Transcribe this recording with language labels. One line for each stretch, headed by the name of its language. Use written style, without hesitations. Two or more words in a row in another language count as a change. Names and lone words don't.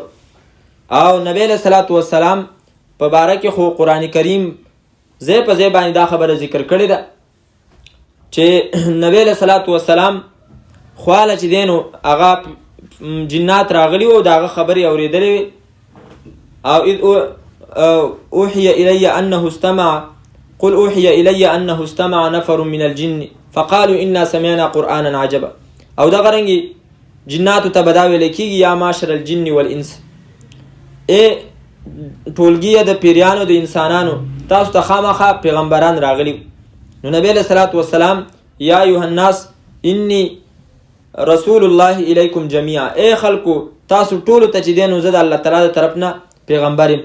Pashto: او نبی
Arabic: علیه صلات وسلام
Pashto: په باره کې خو قرآن کریم ځای په ځای باندې دا خبره ذکر کړې ده چې نبی
Arabic: علیه صلات وسلام
Pashto: خواله چې دی نو هغه جنات راغلي وو، د هغه خبرې اورېدلې وې.
Arabic: او اذ اوحي الی انه استمع قل اوحي الی انه استمع نفر من الجن فقالوا انا سمعنا قرآنا عجبا.
Pashto: او دغه رنګې جناتو ته به دا ویل کېږي
Arabic: یا معشر الجن والانس،
Pashto: ټولګي د پیریانو د انسانانو تاسو ته خامخا پیغمبران راغلي. نو نبی
Arabic: علیه صلات وسلام یا ایها الناس انی رسول الله الیکم جمیعا،
Pashto: ای خلکو تاسو ټولو ته چې دی نو زه د الله تعالی د طرف نه پیغمبر یم.